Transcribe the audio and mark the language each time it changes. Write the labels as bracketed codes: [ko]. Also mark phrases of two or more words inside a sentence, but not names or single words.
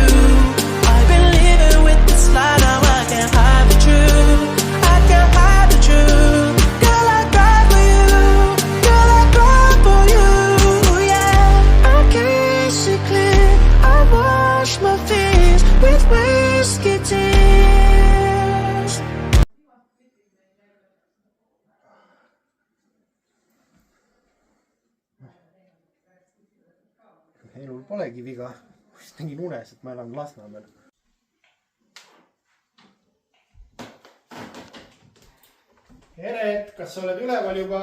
[en] I've been living with this lie, now I can't hide the truth. I can't hide the truth. Girl, I cry for you. Girl, I cry for you. Yeah, I can't see clear. I wash my face with whiskey tears. [et] Elul polegi viga. Tegin unes, et ma elan Lasnamäel. Eret, kas sa oled üleval juba?